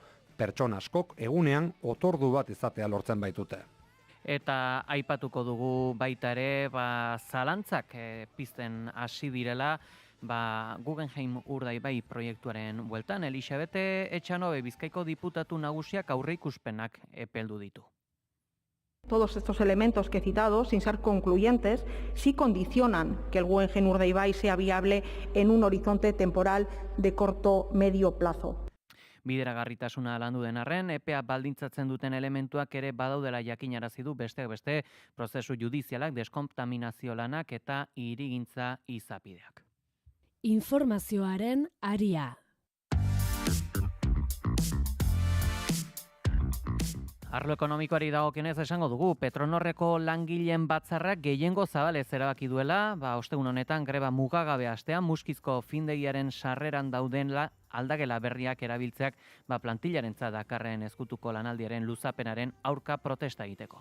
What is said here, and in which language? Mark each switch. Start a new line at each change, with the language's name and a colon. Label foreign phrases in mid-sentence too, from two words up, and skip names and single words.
Basque: Pertsona askok egunean otordu bat izatea lortzen baitute. Eta aipatuko dugu baita ere, zalantzak pizten hasi direla, Guggenheim Urdaibai proiektuaren bueltan, Elisabete Etxanobe Bizkaiko diputatu nagusiak aurreikuspenak epeldu ditu.
Spanish: Todos estos elementos que he citado, sin ser concluyentes, sí condicionan que el Guggenheim Urdaibai sea viable en un horizonte temporal de corto-medio plazo.
Basque: Bideragarritasuna landu den arren, EPEA baldintzatzen duten elementuak ere badaudela jakinarazi du besteak beste prozesu judizialak, deskontaminazio lanak eta hirigintza izapideak. Informazioaren aria. Arlo ekonomikoari dagokionez esango dugu, Petronorreko langileen batzarrak gehiengo zabalez erabaki duela, ostegun honetan greba mugagabe astean muskizko findegiaren sarreran daudenla aldagela berriak erabiltzeak plantillarentzat dakarren ezkutuko lanaldiaren luzapenaren aurka protesta egiteko.